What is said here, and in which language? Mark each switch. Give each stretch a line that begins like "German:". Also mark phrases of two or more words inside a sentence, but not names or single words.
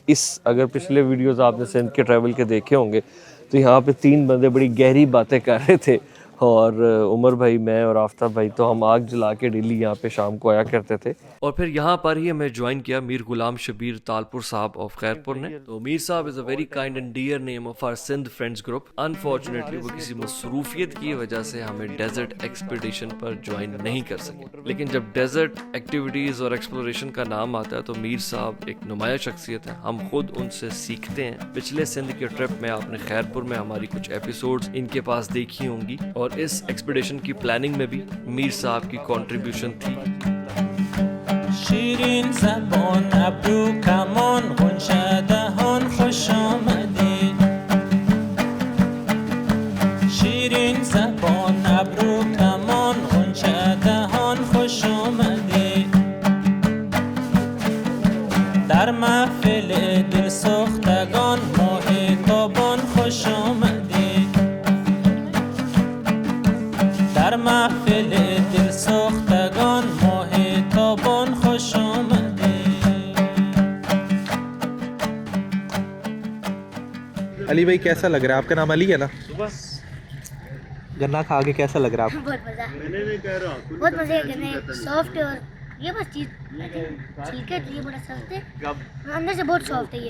Urdu: اگر پچھلے ویڈیوز آپ نے سندھ کے ٹریول کے دیکھے ہوں گے تو یہاں پہ 3 بندے بڑی گہری باتیں کر رہے تھے، اور عمر بھائی، میں اور آفتاب بھائی تو ہم آگ جلا کے ڈیلی یہاں پہ شام کو آیا کرتے تھے. اور پھر یہاں پر ہی ہمیں جوائن کیا میر غلام شبیر تالپور صاحب آف خیرپور نے.
English: to Mir Sahib is a very kind and dear name of our Sindh friends group.
Urdu: انفارچونیٹلی وہ کسی مصروفیت کی وجہ سے ہمیں
English: desert expedition
Urdu: پر جوائن نہیں کر سکے، لیکن جب
English: desert activities
Urdu: اور ایکسپلوریشن کا نام آتا ہے تو میر صاحب ایک نمایاں شخصیت ہے. ہم خود ان سے سیکھتے ہیں. پچھلے سندھ کے ٹرپ میں آپ نے خیرپور میں ہماری کچھ ایپیسوڈز ان کے پاس دیکھی ہوں گی، اور اس ایکسپیڈیشن کی پلاننگ میں بھی میر صاحب کی کنٹریبیوشن تھی.
Persian: شیرین زبان ابرو کمان غنچه دهان خوش آمدی شیرین زبان ابرو کمان غنچه دهان خوش آمدی در محفل دل سوختگان ماه تابان خوش آمدی در محفل دل سوختگان ماه تابان خوش آمدی.
Urdu: علی بھائی کیسا لگ رہا ہے؟ آپ کا نام علی ہے نا? گنا کھا کے کیسا لگ رہا ہے آپ کو? بہت مزا، بہت مزے کے گنے سافٹ ہے، اور یہ بس چیز چھلکے یہ بڑا سافٹ ہے، اندر سے بہت سافٹ ہے یہ.